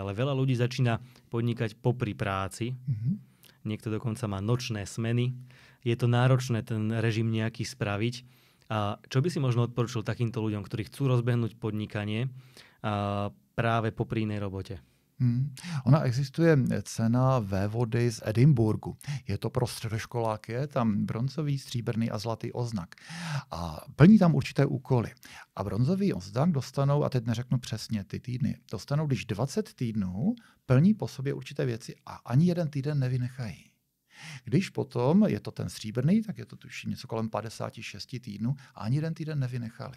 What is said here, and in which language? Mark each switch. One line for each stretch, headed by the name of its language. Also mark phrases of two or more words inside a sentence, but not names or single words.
Slovak: Ale veľa ľudí začína podnikať popri práci. Niekto dokonca má nočné smeny. Je to náročné ten režim nejaký spraviť. A čo by si možno odporučil takýmto ľuďom, ktorí chcú rozbehnúť podnikanie práve popri inej robote?
Czech: Ona existuje cena vévody z Edinburgu. Je to pro středoškoláky, je tam bronzový, stříbrný a zlatý oznak. A plní tam určité úkoly. A bronzový oznak dostanou, a teď neřeknu přesně ty týdny, dostanou, když 20 týdnů plní po sobě určité věci a ani jeden týden nevynechají. Když potom je to ten stříbrný, tak je to tuším něco kolem 56 týdnů a ani jeden týden nevynechali.